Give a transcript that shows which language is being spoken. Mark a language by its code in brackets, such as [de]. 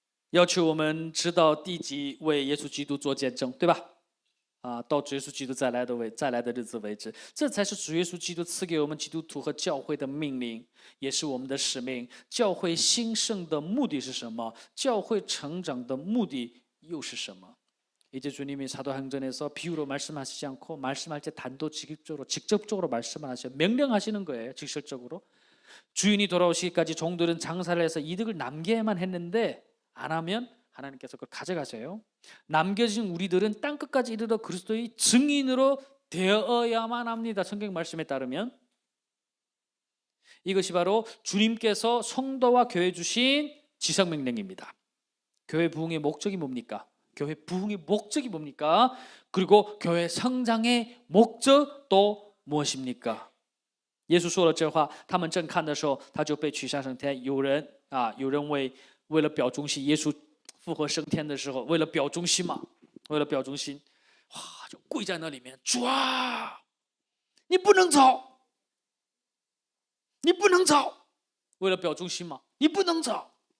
[zh] 要求我们直到地极为耶稣基督做见证，对吧？到主耶稣基督再来的日子为止，这才是主耶稣基督赐给我们基督徒和教会的命令，也是我们的使命。教会兴盛的目的是什么？教会成长的目的又是什么？ [ko] 이제 주님이 사도행전에서 비유로 말씀하시지 않고 말씀할 때 단도직입적으로 직접적으로 말씀을 하셔요. 명령하시는 거예요. 직설적으로. 주인이 돌아오시기까지 종들은 장사를 해서 이득을 남겨야만 했는데 안 하면 하나님께서 그걸 가져가세요. 남겨진 우리들은 땅끝까지 이르러 그리스도의 증인으로 되어야만 합니다. 성경 말씀에 따르면 이것이 바로 주님께서 성도와 교회 주신 지성명령입니다. 교회 부흥의 목적이 뭡니까? 교회 부흥의 목적이 뭡니까? 그리고 교회 성장의 목적 또 무엇입니까? [zh] 耶稣说了这话，他们正看的时候，他就被取下升天。有人为了表忠心，耶稣复活升天的时候，为了表忠心嘛，为了表忠心，哇，就跪在那里面，主啊，你不能走，你不能走，为了表忠心嘛，你不能走。